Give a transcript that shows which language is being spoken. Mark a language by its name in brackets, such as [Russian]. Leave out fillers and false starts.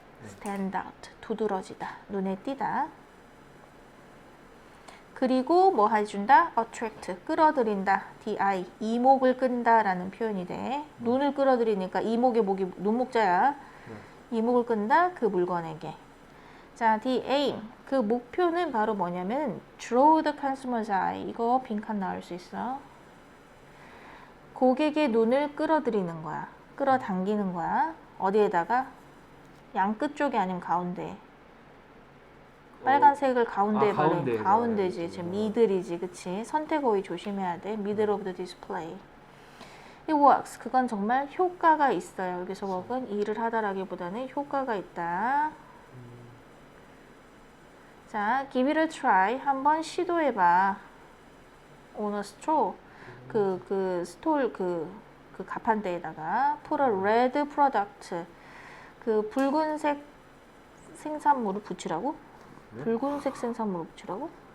[English] stand out, [Korean] 두드러지다, 눈에 띄다. 그리고 뭐 해준다? [English] attract, [Korean] 끌어들인다. di, 이목을 끈다 라는 표현이 돼. 눈을 끌어들이니까 이목의 목이 눈목자야. 이목을 끈다 그 물건에게. 자, [English] the aim, [Korean] 그 목표는 바로 뭐냐면 [English] draw the consumer's eye. [Korean] 이거 빈칸 나올 수 있어. 고객의 눈을 끌어들이는 거야. 끌어당기는 거야. 어디에다가? 양끝 쪽이 아니면 가운데. 빨간색을 가운데에 발해. 가운데지. 지금 미들이지. 그치? 선택 어휘 조심해야 돼. [English] middle of the display. It works. [Korean] 그건 정말 효과가 있어요. 여기서 work은 일을 하다라기보다는 효과가 있다. 자, [English] give it a try. [Korean] 한번 시도해봐. [English] On a straw. [Korean] 스톨 그 가판대에다가 [English] put a red product. [Korean] 그 붉은색 생산물을 붙이라고? 네? 붉은색 생산물을 붙이라고?